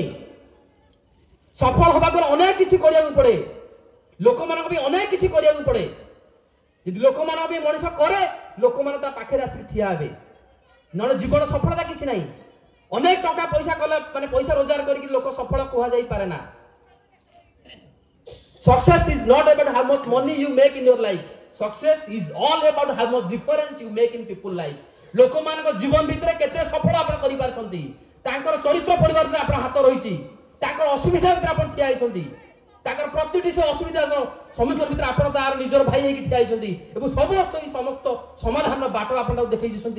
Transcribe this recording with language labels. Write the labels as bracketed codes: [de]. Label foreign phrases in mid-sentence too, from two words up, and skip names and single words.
[or] ସଫଳ ହବାକୁ ଅନେକ କିଛି କରିବାକୁ ପଡେ, ଲୋକମାନଙ୍କ ପାଇଁ ଅନେକ କିଛି କରିବାକୁ ପଡେ। ଯଦି ଲୋକମାନଙ୍କ ପାଇଁ ମଣିଷ କରେ, ଲୋକମାନେ ତା ପାଖରେ ଆସିକି ଠିଆ ହେବେ, ନହେଲେ ଜୀବନ ସଫଳତା କିଛି ନାହିଁ। ଅନେକ ଟଙ୍କା ପଇସା କଲେ, ମାନେ ପଇସା ରୋଜଗାର କରିକି ଲୋକ ସଫଳ କୁହାଯାଇ ପାରେ ନା। [en] Success is not about how much money you make in your life. Success is all about how much difference you make in people life. [or] ଲୋକମାନଙ୍କ ଜୀବନ ଭିତରେ କେତେ ସଫଳ ଆପଣ କରିପାରୁଛନ୍ତି, ତାଙ୍କର ଚରିତ୍ର ପରିବର୍ତ୍ତନ ଆପଣ ହାତ ରହିଛି, ତାଙ୍କର ଅସୁବିଧା ଭିତରେ ଆପଣ ଠିଆ ହେଇଛନ୍ତି, ତାଙ୍କର ପ୍ରତିଟି ସେ ଅସୁବିଧା ସମ୍ମୁଖୀନ ଭିତରେ ଆପଣ ତାର ନିଜର ଭାଇ ହେଇକି ଠିଆ ହେଇଛନ୍ତି ଏବଂ ସମସ୍ତ ସମାଧାନର ବାଟ ଆପଣ ତାକୁ ଦେଖେଇ ଦେଇଛନ୍ତି।